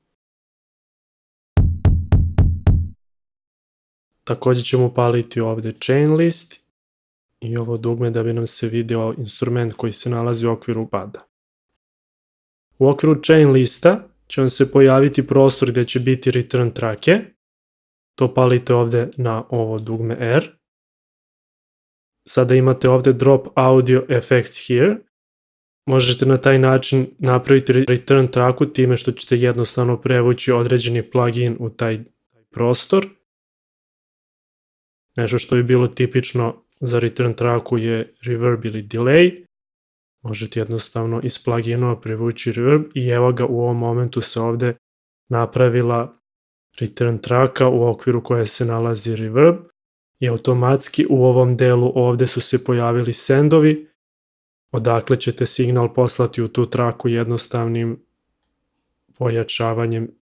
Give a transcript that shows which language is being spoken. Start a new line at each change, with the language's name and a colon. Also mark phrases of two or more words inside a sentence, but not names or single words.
Serbian: Također ćemo upaliti ovdje
English: chain list
Serbian: i ovo dugme da bi nam se vidio instrument koji se nalazi u okviru pada. U okviru chain lista će vam se pojaviti prostor gdje će biti return trake. To palite ovdje na ovo dugme R. Sada imate ovdje
English: drop audio effects here.
Serbian: Možete na taj način napraviti return traku time što ćete jednostavno prevući određeni plugin u taj prostor. Nešto što bi bilo tipično za return traku je reverb ili delay. Možete jednostavno iz pluginova privući reverb i evo ga u ovom momentu se ovdje napravila return traka u okviru koje se nalazi reverb i automatski u ovom delu ovdje su se pojavili sendovi odakle ćete signal poslati u tu traku jednostavnim pojačavanjem.